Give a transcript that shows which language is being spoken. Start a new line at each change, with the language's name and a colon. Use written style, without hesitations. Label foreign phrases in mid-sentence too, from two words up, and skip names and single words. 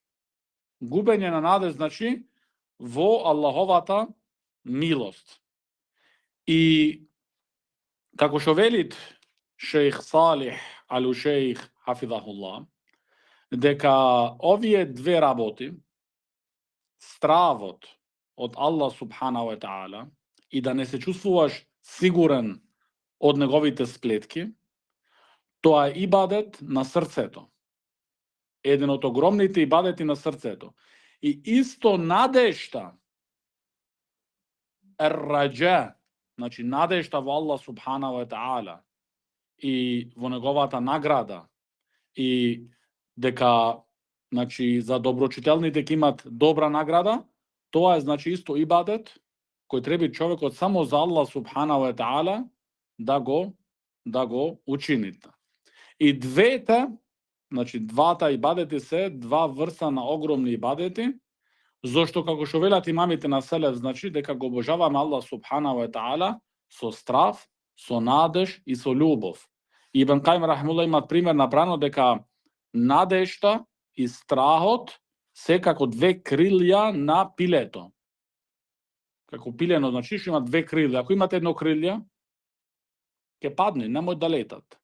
Macedonian: Губење на надеж, значи, во Аллаховата милост. И како што велит шејх Салих ал-Шејх хафизахуллах, дека овие две работи, стравот од Аллах
Arabic: سبحانه وتعالى
Macedonian: и да не се чувствуваш сигурен од неговите сплетки, тоа е ибадет на срцето. Еден од огромните ибадети на срцето. И исто надежта, ер-раджа, значи надежта во Аллах
Arabic: سبحانه وتعالى
Macedonian: и во неговата награда, и дека, значи, за доброчителните ќе имат добра награда, тоа е, значи, исто ибадет кој треба човекот само за Аллах
Arabic: سبحانه وتعالى
Macedonian: да го учините. И двете, значи двата ибадети се два врста на огромни ибадети, зошто како што велат имамите на селев, значи дека го обожаваме Аллах
Arabic: سبحانه وتعالى
Macedonian: со страв, со надеж и со љубов. Ибн Кајим рахимуллах имат пример набрано дека надежта и страхот се како две крилја на пилето. Како пилено, значи, што има две крилја. Ако имате едно крилје, ќе падне, немој да летат.